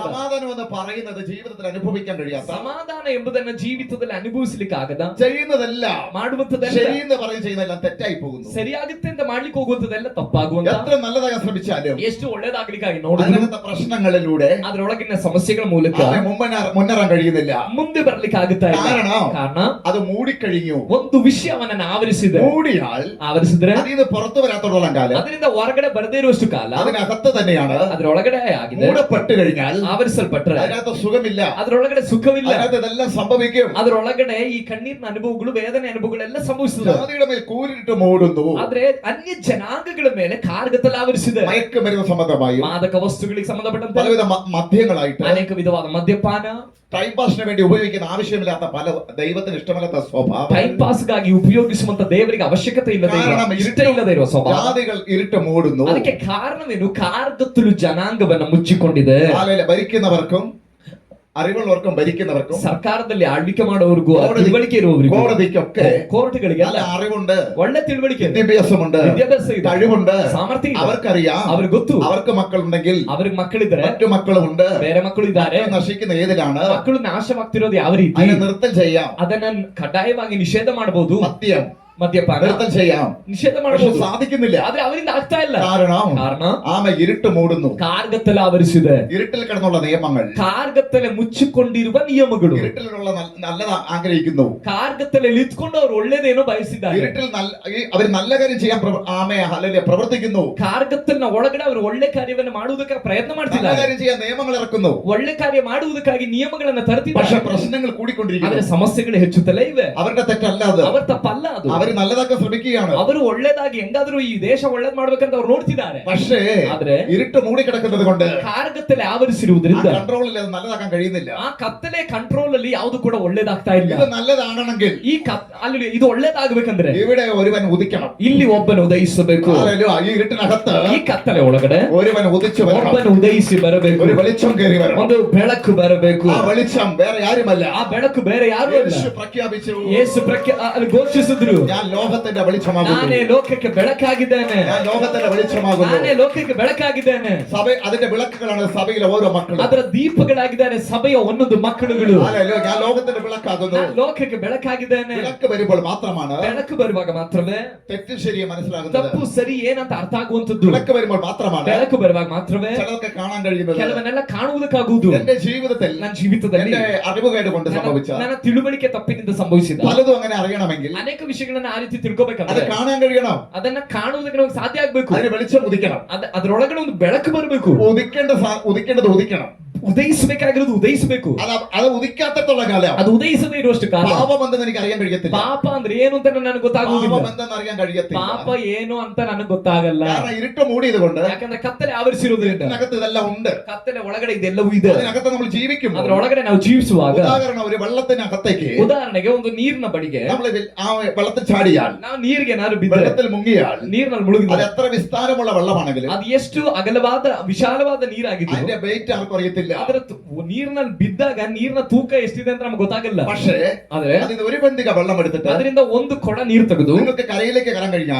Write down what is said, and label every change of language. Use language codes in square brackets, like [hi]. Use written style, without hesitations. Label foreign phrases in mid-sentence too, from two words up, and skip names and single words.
[ml] സമാധാനം എന്ന് പറയുന്നത് ജീവിതത്തിൽ അനുഭവിക്കാൻ കഴിയാത്ത, [kn] ಸಮಾಧಾನ ಎಂಬುದನ್ನು ಜೀವಿತದಲ್ಲಿ ಅನುಭವಿಸಲಿಕ್ಕೆ ಆಗದ, [ml] ചെയ്യുന്നതെല്ലാം [kn] ಮಾಡುವಂತದೆಲ್ಲ [ml] ശരിയെന്ന് പറഞ്ഞ് ചെയ്യുന്നതെല്ലാം തെറ്റായി പോകുന്നു. [kn] ಸರಿಯಾಗುತ್ತೆ ಅಂತ ಮಾಡ್ಲಿಕ್ಕೆ ಹೋಗುವಂತದೆಲ್ಲ ತಪ್ಪಾಗುವಂತ, [ml] എത്ര നല്ലതാകാൻ ശ്രമിച്ചാലും [kn] ಎಷ್ಟು ಒಳ್ಳೇದಾಗ್ಲಿಕ್ಕಾಗಿ ನೋಡಿದ್ರು [ml] അതിനകത്തെ പ്രശ്നങ്ങളിലൂടെ [kn] ಅದರೊಳಗಿನ ಸಮಸ್ಯೆಗಳ ಮೂಲಕ [ml] അവരെ മുന്നേറാൻ കഴിയുന്നില്ല. [kn] ಮುಂದೆ ಬರ್ಲಿಕ್ಕೆ ಆಗುತ್ತಾ ಇಲ್ಲ. ಕಾರಣ [ml] അത് മൂടിക്കഴിഞ്ഞു. [kn] ಒಂದು ವಿಷಯ ಅವನನ್ನು ಆವರಿಸಿದೆ. [ml] മൂടിയാൽ [kn] ಆವರಿಸಿದ್ರೆ [ml] അതിൽ നിന്ന് പുറത്തു വരാത്തോളം കാലം [kn] ಅದರಿಂದ ಹೊರಗಡೆ ಬರದೇ ಇರುವಷ್ಟು ಕಾಲ [ml] അതിനകത്ത് തന്നെയാണ്. [kn] ಅದರೊಳಗಡೆ ಆಗಿದೆ. [ml] മൂടപ്പെട്ട് കഴിഞ്ഞാൽ [kn] ಆವರಿಸಲ್ಪಟ್ರೆ [ml] അതിനകത്ത് സുഖമില്ല, [kn] ಅದರೊಳಗಡೆ ಸುಖವಿಲ್ಲ, [ml] അതിനകത്ത് ഇതെല്ലാം സംഭവിക്കും. [kn] ಅದರೊಳಗಡೆ ಈ ಕಣ್ಣೀರಿನ ಅನುಭವಗಳು, ವೇದನೆ ಅನುಭವಗಳೆಲ್ಲ ಸಂಭವಿಸುತ್ತದೆ. [ml] ജാതിയുടെ മേൽ കൂരിട്ട് മൂടുന്നു. [kn] ಆದ್ರೆ ಅನ್ಯ ಜನಾಂಗಗಳ ಮೇಲೆ ಕಾರ್ಗತ್ತಲ್ಲಿ ಆವರಿಸಿದೆ. [ml] മയക്കുമരുന്ന് സംബന്ധമായും [kn] ಮಾದಕ ವಸ್ತುಗಳಿಗೆ ಸಂಬಂಧಪಟ್ಟಂತೆ [ml] പലവിധ മദ്യങ്ങളായിട്ട്, [kn] ಅನೇಕ ವಿಧವಾದ ಮದ್ಯಪಾನ, [en] time passinu [ml] വേണ്ടി ഉപയോഗിക്കുന്ന ആവശ്യമില്ലാത്ത പല ദൈവത്തിന് ഇഷ്ടമില്ലാത്ത സ്വഭാവം, [en] time passgagi [kn] ಉಪಯೋಗಿಸುವಂತ ದೇವರಿಗೆ ಅವಶ್ಯಕತೆ ಇಲ್ಲದೆ ಇಷ್ಟ ಇಲ್ಲದೆ ಇರುವ ಸ್ವಭಾವ, [ml] ജാതികൾ ഇരുട്ട് മൂടുന്നു. [kn] ಅದಕ್ಕೆ ಕಾರಣವೇನು? ಕಾರ್ಗತ್ತಲು ಜನಾಂಗವನ್ನ ಮುಚ್ಚಿಕೊಂಡಿದೆ. [ml] ഭരിക്കുന്നവർക്കും അറിവുള്ളവർക്കും ഭരിക്കുന്നവർക്കും [kn] ಸರ್ಕಾರದಲ್ಲಿ ಆಳ್ವಿಕೆ ಮಾಡೋರ್ಗೂ ತಿಳುವಳಿಕೆ ಇರುವವರಿಗೂ [ml] കോടതിക്കൊക്കെ [kn] ಕೋರ್ಟ್ಗಳಿಗೆಲ್ಲ [ml] അറിവുണ്ട്, [kn] ಒಳ್ಳೆ ತಿಳುವಳಿಕೆ, [ml] വിദ്യാഭ്യാസമുണ്ട്, [kn] ವಿದ್ಯಾಭ್ಯಾಸ ಇದೆ, [ml] കഴിവുണ്ട്, [kn] ಸಾಮರ್ಥ್ಯ ಇದೆ, [ml] അവർക്കറിയാം, [kn] ಅವ್ರಿಗೆ ಗೊತ್ತು [ml] അവർക്ക് മക്കളുണ്ടെങ്കിൽ [kn] ಅವ್ರಿಗೆ ಮಕ್ಕಳಿದ್ರೆ [ml] മറ്റു മക്കളുമുണ്ട്, [kn] ಬೇರೆ ಮಕ್ಕಳು ಇದ್ದಾರೆ, [ml] നശിക്കുന്ന ഏതിലാണ് [kn] ಮಕ್ಕಳು ನಾಶವಾಗ್ತಿರೋದು ಯಾವ ರೀತಿ, [ml] അതിനെ നിർത്തൽ ചെയ്യാം. [kn] ಅದನ್ನ ಕಡ್ಡಾಯವಾಗಿ ನಿಷೇಧ ಮಾಡಬಹುದು. [ml] മദ്യം [kn] ಮದ್ಯಪಾನ [ml] നിർത്തൽ ചെയ്യാം, [kn] ನಿಷೇಧ [ml] പക്ഷെ [kn] ಮಾಡಬಹುದು, [ml] സാധിക്കുന്നില്ല. [kn] ಆದ್ರೆ ಅವರಿಂದ ಆಗ್ತಾ ಇಲ್ಲ. [ml] കാരണ ആമ ഇരുട്ട് മൂടുന്നു. [kn] ಕಾರ್ಗತ್ತಲೆ ಆವರಿಸಿದೆ. [ml] ഇരുട്ടിൽ കിടന്നുള്ള നിയമങ്ങൾ, [kn] ಕಾರ್ಗತ್ತಲೆ ಮುಚ್ಚಿಕೊಂಡಿರುವ ನಿಯಮಗಳು, [ml] ഇരുട്ടിലുള്ള നല്ലത് ആഗ്രഹിക്കുന്നു, [kn] ಕಾರ್ಗತ್ತಲೆ ಇದ್ಕೊಂಡು ಅವ್ರು ಒಳ್ಳೇದೇನೋ ಬಯಸಿದ್ದಾರೆ, [ml] ഇരുട്ടിൽ അവർ നല്ല കാര്യം ചെയ്യാൻ പ്രവർത്തിക്കുന്നു, [kn] ಕಾರ್ಗತ್ತಲಿನ ಒಳಗಡೆ ಅವರು ಒಳ್ಳೆ ಕಾರ್ಯವನ್ನು ಮಾಡುವುದಕ್ಕೆ ಪ್ರಯತ್ನ [ml] നല്ല [kn] ಮಾಡ್ತಿದ್ದಾರೆ, [ml] കാര്യം ചെയ്യാൻ നിയമങ്ങൾ ഇറക്കുന്നു, [kn] ಒಳ್ಳೆ ಕಾರ್ಯ ಮಾಡುವುದಕ್ಕಾಗಿ ನಿಯಮಗಳನ್ನ [ml] പക്ഷെ [kn] ತರ್ತಿದ್ದಾರೆ. [ml] പ്രശ്നങ്ങൾ [kn] ಆದ್ರೆ [ml] കൂടിക്കൊണ്ടിരിക്കുന്നു. [kn] ಸಮಸ್ಯೆಗಳು ಹೆಚ್ಚುತ್ತಲೇ ಇವೆ. [ml] അവരുടെ തെറ്റല്ല അത്, [kn] ಅವರ ತಪ್ಪಲ್ಲ ಅದು. [ml] അവർ നല്ലതാക്കാൻ ശ്രമിക്കുകയാണ്. [kn] ಅವರು ಒಳ್ಳೇದಾಗಿ ಹೆಂಗಾದ್ರೂ ಈ ದೇಶ ಒಳ್ಳೇದ್ ಮಾಡ್ಬೇಕಂತ ಅವ್ರು ನೋಡ್ತಿದ್ದಾರೆ. [ml] പക്ഷേ [kn] ಆದ್ರೆ [ml] ഇരുട്ട് മൂടിക്കിടക്കുന്നത് കൊണ്ട് [kn] ಕಾರ್ಗತ್ತಲೆ ಆವರಿಸಿರುವುದರಿಂದ [ml] കൺട്രോളിൽ അത് നല്ലതാക്കാൻ കഴിയുന്നില്ല. [kn] ಆ ಕತ್ತಲೆ ಕಂಟ್ರೋಲ್ ಅಲ್ಲಿ ಯಾವುದು ಕೂಡ ಒಳ್ಳೇದಾಗ್ತಾ ಇಲ್ಲ. [ml] ഇത് നല്ലതാകണമെങ്കിൽ [kn] ಈ ಅಲ್ಲಿ ಇದು ಒಳ್ಳೇದಾಗಬೇಕಂದ್ರೆ [ml] ഇവിടെ ഒരുവൻ ഉദിക്കണം. [kn] ಇಲ್ಲಿ ಒಬ್ಬನು ಉದಯಿಸಬೇಕು. [ml] ഈ ഇരുട്ടിനകത്ത് [kn] ಈ ಕತ್ತಲೆ ಒಳಗಡೆ [ml] ഒരുവൻ ഉദിച്ചു വരണം. [kn] ಒಬ್ಬನು ಉದಯಿಸಿ ಬರಬೇಕು. [ml] ഒരു വെളിച്ചം കയറി വരണം. [kn] ಒಂದು ಬೆಳಕು ಬರಬೇಕು. [ml] ആ വെളിച്ചം വേറെ ആരുമല്ല, [kn] ಆ ಬೆಳಕು ಬೇರೆ ಯಾರು ಅಲ್ಲ. [ml] യേശു പ്രഖ്യാപിച്ചു, [kn] ಯೇಸು ಅಲ್ಲಿ ಘೋಷಿಸಿದ್ರು, [ml] ഞാൻ ലോകത്തിന്റെ വെളിച്ചമാകുന്നു, [kn] ನಾನೇ ಲೋಕಕ್ಕೆ ಬೆಳಕಾಗಿದ್ದೇನೆ, [ml] ഞാൻ ലോകത്തിന്റെ വെളിച്ചമാകുന്നു. [kn] ನಾನೇ ಲೋಕಕ್ಕೆ ಬೆಳಕಾಗಿದ್ದೇನೆ. [ml] സഭ അതിന്റെ വിളക്കുകളാണ് സഭയിലെ ഓരോ മക്കളും. [kn] ಅದರ ದೀಪಗಳಾಗಿದ್ದಾರೆ ಸಭೆಯ ಒಂದೊಂದು ಮಕ್ಕಳುಗಳು. [ml] ഞാൻ ലോകത്തിന്റെ വിളക്കാകുന്നു. [kn] ನಾನು ಲೋಕಕ್ಕೆ ಬೆಳಕಾಗಿದ್ದೇನೆ. [ml] വിളക്ക് വരുമ്പോൾ മാത്രമാണ് [kn] ಬೆಳಕು ಬರುವಾಗ ಮಾತ್ರವೇ [ml] തെറ്റ് ശരിയെ മനസ്സിലാകുന്നത്. [kn] ತಪ್ಪು ಸರಿ ಏನಂತ ಅರ್ಥ ಆಗುವಂತದ್ದು. [ml] വിളക്ക് വരുമ്പോൾ മാത്രമാണ് [kn] ಬೆಳಕು ಬರುವಾಗ ಮಾತ್ರವೇ [ml] ചിലതൊക്കെ കാണാൻ കഴിയുന്നത്. [kn] ಕೆಲವನ್ನೆಲ್ಲ ಕಾಣುವುದಕ್ಕಾಗುವುದು. [ml] എന്റെ ജീവിതത്തിൽ [kn] ನನ್ನ ಜೀವಿತದಲ್ಲಿ [ml] എന്റെ അറിവുകേട് കൊണ്ട് സംഭവിച്ച [kn] ನನ್ನ ತಿಳುವಳಿಕೆ ತಪ್ಪಿನಿಂದ ಸಂಭವಿಸಿದ [ml] പലതും അങ്ങനെ അറിയണമെങ്കിൽ [kn] ಅನೇಕ ವಿಷಯಗಳನ್ನ ಆ ರೀತಿ [ml] അത് [kn] ತಿಳ್ಕೊಬೇಕಂದ್ರೆ [ml] കാണാൻ കഴിയണം. [kn] ಅದನ್ನ ಕಾಣುವುದಕ್ಕೆ ನಮಗೆ ಸಾಧ್ಯ ಆಗ್ಬೇಕು. [ml] അതിന് വെളിച്ചം ഉദിക്കണം. [kn] ಅದರೊಳಗಡೆ ಒಂದು ಬೆಳಕು ಬರಬೇಕು. [ml] ഉദിക്കേണ്ടത് ഉദിക്കണം. [kn] ಉದಯಿಸಬೇಕಾಗಿರೋದು ಉದಯಿಸಬೇಕು. [ml] അത് ഉദിക്കാത്തത്തോളം കാലം [kn] ಅದು ಉದಯಿಸದೇ ಇರುವಷ್ಟು ಕಾಲ [ml] പാപം എന്തെന്ന് എനിക്ക് അറിയാൻ കഴിയത്തില്ല. [kn] ಪಾಪ ಅಂದ್ರೆ ಏನು ಅಂತ ನನಗೆ ಗೊತ್ತಾಗುವುದಿಲ್ಲ. [ml] പാപം എന്തെന്ന് അറിയാൻ കഴിയത്തില്ല. [kn] ಪಾಪ ಏನು ಅಂತ ನನಗೆ ಗೊತ್ತಾಗಲ್ಲ. [ml] കാരണം ഇരുട്ട് മൂടിയത് കൊണ്ട് [kn] ಯಾಕಂದ್ರೆ ಕತ್ತಲೆ ಆವರಿಸಿರುವುದರಿಂದ [ml] ഇതിനകത്ത് ഇതെല്ലാം ഉണ്ട്. [kn] ಕತ್ತಲೆ ಒಳಗಡೆ ಇದೆಲ್ಲವೂ ಇದೆ. [ml] അതിനകത്ത് നമ്മൾ ജീവിക്കും. [kn] ಅದರೊಳಗಡೆ ನಾವು ಜೀವಿಸುವಾಗ [ml] ഉദാഹരണം ഒരു വെള്ളത്തിനകത്തേക്ക് [kn] ಉದಾಹರಣೆಗೆ ಒಂದು ನೀರಿನ ಬಡಿಗೆ [ml] നമ്മൾ ആ വെള്ളത്തിൽ ചാടിയാൽ, [kn] ನಾವು ನೀರಿಗೆ ಏನಾದ್ರು ಬಿದ್ದರೆ, [ml] വെള്ളത്തിൽ മുങ്ങിയാൽ, [kn] ನೀರಿನಲ್ಲಿ [ml] അത് [kn] ಮುಳುಗಿದ್ರೆ [ml] എത്ര വിസ്താരമുള്ള വെള്ളമാണെങ്കിലും [kn] ಅದು ಎಷ್ಟು ಅಗಲವಾದ ವಿಶಾಲವಾದ ನೀರಾಗಿದ್ದು [ml] അതിന്റെ വെയിറ്റ് ആർക്കും അറിയത്തില്ല. [kn] ಅದರ ನೀರಿನಲ್ಲಿ ಬಿದ್ದಾಗ ನೀರಿನ ತೂಕ ಎಷ್ಟಿದೆ ಅಂತ ನಮ್ಗೆ ಗೊತ್ತಾಗಲ್ಲ. [ml] പക്ഷേ [kn] ಆದ್ರೆ [ml] അതിന് ഒരു ബന്ധിക വെള്ളം എടുത്തിട്ട് [kn] ಅದರಿಂದ ಒಂದು ಕೊಡ ನೀರು ತೆಗೆದು [ml] നിങ്ങൾക്ക് കരയിലേക്ക് കയറാൻ കഴിഞ്ഞാൽ